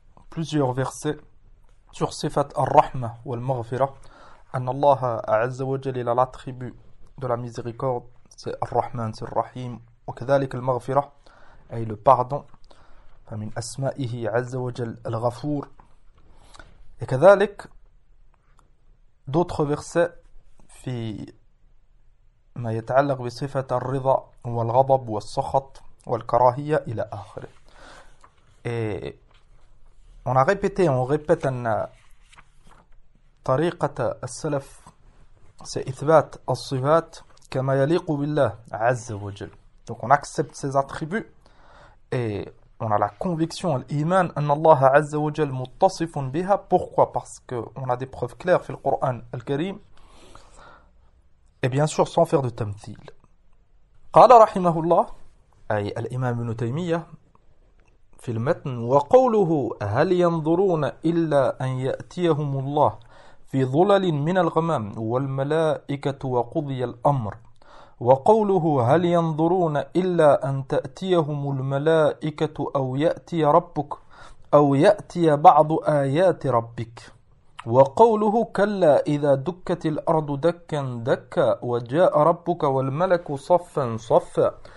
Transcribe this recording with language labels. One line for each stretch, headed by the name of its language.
French: plusieurs versets sur
Arabic: صفات الرحمة والمغفرة ان الله عز وجل الى
French: l'attribut de la miséricorde c'est Ar-Rahman, c'est Ar-Rahim, ou
Arabic: كذلك المغفرة,
French: et le pardon,
Arabic: فمن أسمائه عز وجل الغفور, et كذلك
French: d'autres versets
Arabic: في ما يتعلق بصفة الرضا والغضب والسخط والكراهية إلى آخره.
French: Et on répète
Arabic: أن طريقة السلف c'est إثبات الصفات كما يليق بالله عز وجل.
French: Donc on accepte ses attributs et on a la conviction, l'iman,
Arabic: أن الله عز وجل متصف بها.
French: Pourquoi? Parce qu'on a des preuves claires
Arabic: في القرآن الكريم.
French: Et bien sûr, sans faire de تمثيل.
Arabic: قال رحمه الله أي الإمام ابن تيمية في المتن وقوله هل ينظرون إلا أن يأتيهم الله في ظلل من الغمام والملائكة وقضي الأمر وقوله هل ينظرون إلا أن تأتيهم الملائكة أو يأتي ربك أو يأتي بعض آيات ربك وقوله كلا إذا دكت الأرض دكا دكا وجاء ربك والملك صفا صفا